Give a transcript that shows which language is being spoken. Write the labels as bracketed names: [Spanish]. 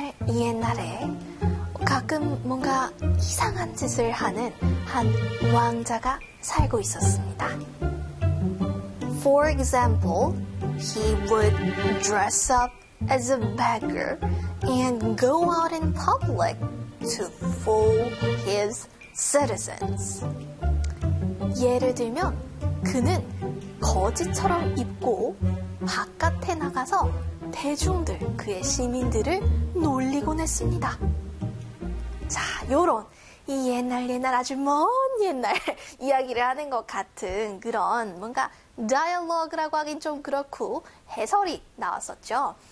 [Korean] 옛날에 가끔 뭔가 이상한 짓을 하는 한 왕자가 살고 있었습니다. [English] For example, he would dress up as a beggar and go out in public to fool his citizens. [Korean] 예를 들면 그는 거지처럼 입고 바깥에 나가서 대중들, 그의 시민들을 놀리곤 했습니다. 자, 요런 이 옛날 아주 먼 옛날 이야기를 하는 것 같은 그런 뭔가 dialogue라고 하긴 좀 그렇고 해설이 나왔었죠.